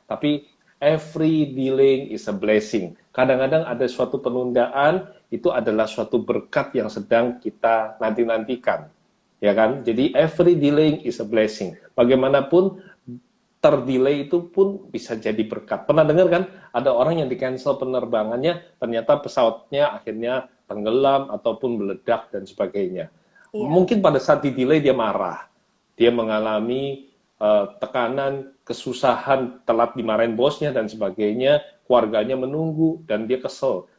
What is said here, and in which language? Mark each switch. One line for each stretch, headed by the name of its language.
Indonesian: tapi
English: every delay is a blessing.
Indonesian: Kadang-kadang ada suatu penundaan, itu adalah suatu berkat yang sedang kita nanti-nantikan. Ya kan? Jadi
English: every delay is a blessing.
Indonesian: Bagaimanapun terdelay itu pun bisa jadi berkat. Pernah dengar kan? Ada orang yang di-cancel penerbangannya, ternyata pesawatnya akhirnya tenggelam ataupun meledak dan sebagainya. Iya. Mungkin pada saat di-delay dia marah. Dia mengalami tekanan, kesusahan, telat dimarahin bosnya dan sebagainya, keluarganya menunggu dan dia kesel.